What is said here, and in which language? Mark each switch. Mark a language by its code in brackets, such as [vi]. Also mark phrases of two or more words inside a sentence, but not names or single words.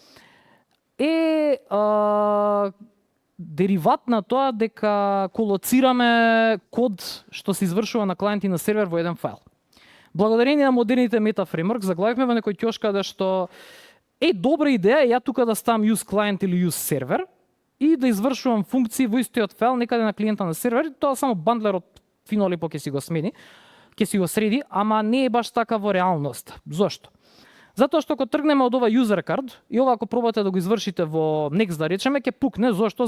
[mk] Дериват на тоа дека колоцираме код што се извршува на клиент и на сервер во еден файл. Благодарение на модерните [en] meta framework [mk] заглавивме во некој ќош каде што добра идеја е ја тука да ставам [en] use client [mk] или [en] use server [mk] и да извршувам функции во истиот файл некаде на клиента на сервер, тоа само бандлерот фино лепо ќе си го смени, ќе си го среди, ама не е баш така во реалност. Зошто? Затоа што ако тргнеме од ова [en] user card [mk] и ова ако пробате да го извршите во Next да речеме, ќе пукне. Зошто?